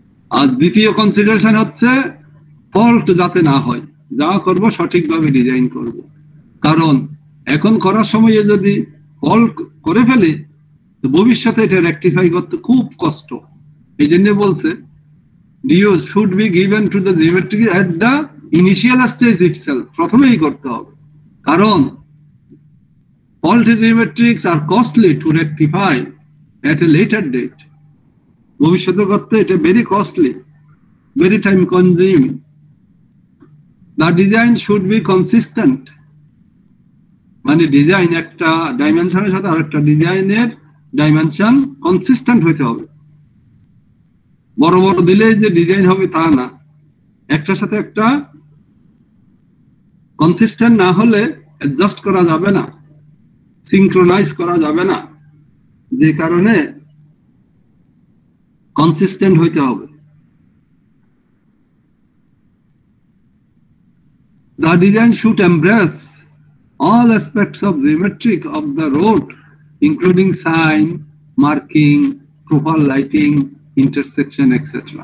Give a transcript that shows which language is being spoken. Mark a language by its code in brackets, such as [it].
[bn] আর দ্বিতীয় কনসিডারেশন হচ্ছে ফল্ট যাতে না হয়, যা করব সঠিকভাবে ডিজাইন করব। কারণ এখন করার সময় যদি ফল্ট করে ফেলে ভবিষ্যতে এটা রেকটিফাই করতে খুব কষ্ট। [en] এই জন্য বলছে DO should be given to the geometry at the initial stage itself, [bn] প্রথমেই করতে হবে। [en] কারণ faulty geometrics are costly to rectify at a later date, [bn] ভবিষ্যতে করতে এটা [en] very costly, very time consuming. The design should be consistent, [bn] মানে design একটা ডাইমেনশনের সাথে আরেকটা ডিজাইনের ডাইমেনশন কনসিস্টেন্ট হতে হবে। বড় বড় দিলে যে ডিজাইন হবে তা না, একটার সাথে একটা কনসিস্টেন্ট না হলে অ্যাডজাস্ট করা যাবে না, সিনক্রোনাইজ করা যাবে না, যে কারণে কনসিস্টেন্ট হইতে হবে। [en] The design should embrace all aspects of geometric of the road, including sign, marking, profile lighting, intersection, etc.